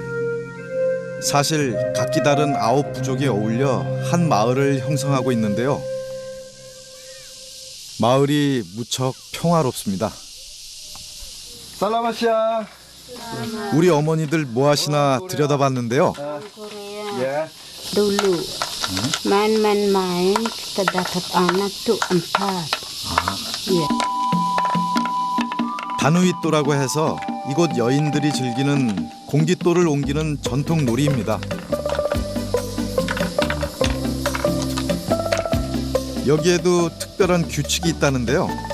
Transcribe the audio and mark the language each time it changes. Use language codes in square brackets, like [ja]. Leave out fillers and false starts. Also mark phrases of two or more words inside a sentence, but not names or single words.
[ko] 사실 각기 다른 9부족이 어울려 한 마을을 형성하고 있는데요. 마을이 무척 평화롭습니다. 살라마시아. 우리 어머니들 뭐 하시나 들여다봤는데요. [id] Dulu main-main kita dapat anak tuh 4. [ko] 다누잇도라고 해서 이곳 여인들이 즐기는 공깃돌을 옮기는 전통 놀이입니다. 여기에도 특별한 규칙이 있다는데요.